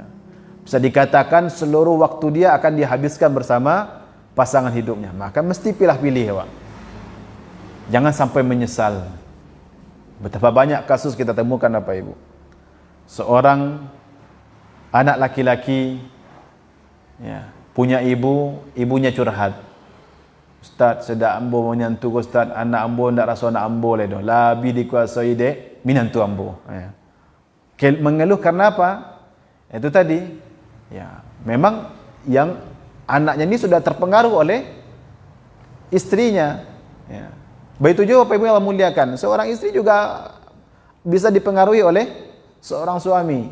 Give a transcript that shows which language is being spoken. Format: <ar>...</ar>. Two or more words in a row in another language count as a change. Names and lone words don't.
<id>Bisa dikatakan seluruh waktu dia akan dihabiskan bersama pasangan hidupnya. Maka mesti pilih-pilih ya, Pak. Jangan sampai menyesal. Betapa banyak kasus kita temukan Bapak Ibu. Seorang anak laki-laki ya, punya ibu, ibunya curhat.</id> <min>Ustaz, sedak ambo menyantu Ustaz, anak ambo ndak rasa anak ambo le doh. Labi dikuasai dek minantu ambo.</min> <id>Ya. Mengeluh karena apa? Itu tadi. Ya, memang yang anaknya ini sudah terpengaruh oleh istrinya. Ya. Begitu juga Bapak Ibu yang Allah muliakan. Seorang istri juga bisa dipengaruhi oleh seorang suami.</id>